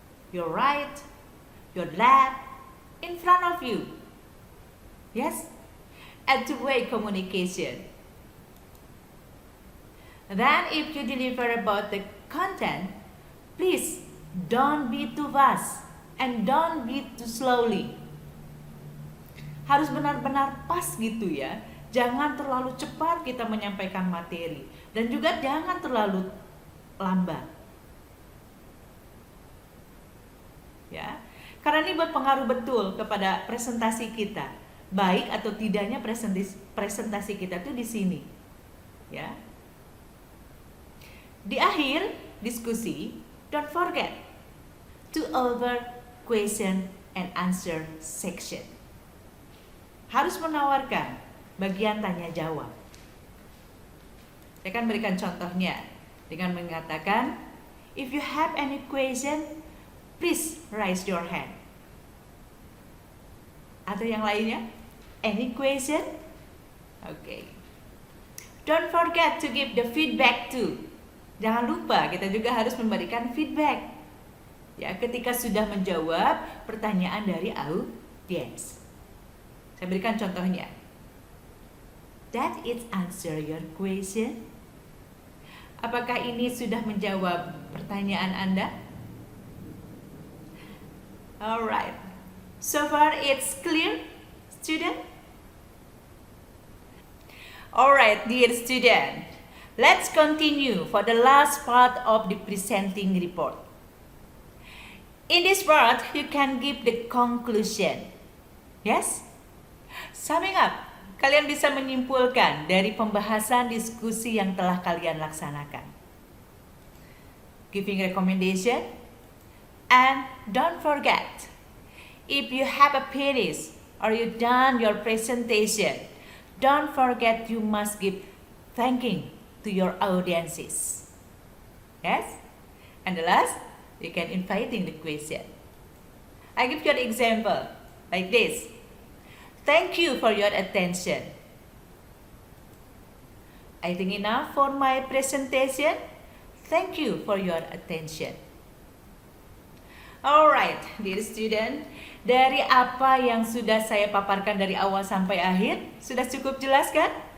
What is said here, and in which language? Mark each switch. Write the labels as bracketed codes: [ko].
[en] Your right, your left, in front of you. Yes? And two-way communication. Then if you deliver about the content, please don't be too fast and don't be too slowly. [id] Harus benar-benar pas gitu ya. Jangan terlalu cepat kita menyampaikan materi dan juga jangan terlalu lambat. Ya. Karena ini berpengaruh betul kepada presentasi kita. Baik atau tidaknya presentasi kita tuh di sini. Ya. Di akhir diskusi, [en] don't forget to over question and answer section. [id] Harus menawarkan bagian tanya jawab. Saya akan berikan contohnya dengan mengatakan, [en] if you have any question, please raise your hand. [id] Atau yang lainnya? [en] Any question? [id] Okay. [en] Don't forget to give the feedback too. [id] Jangan lupa kita juga harus memberikan feedback. Ya, ketika sudah menjawab pertanyaan dari audiens. Saya berikan contohnya. [en] That it answer your question? [id] Apakah ini sudah menjawab pertanyaan Anda? [en] Alright. So far it's clear, student? Alright, dear student. Let's continue for the last part of the presenting report. In this part, you can give the conclusion. Yes? Summing up, [id] kalian bisa menyimpulkan dari pembahasan diskusi yang telah kalian laksanakan. [en] Giving recommendation. And don't forget, if you have a finish or you done your presentation, don't forget you must give thanking to your audiences. Yes? And the last, you can inviting the question. I give you an example like this. Thank you for your attention. I think enough for my presentation. Thank you for your attention. Alright, dear student, [id] dari apa yang sudah saya paparkan dari awal sampai akhir, sudah cukup jelas kan?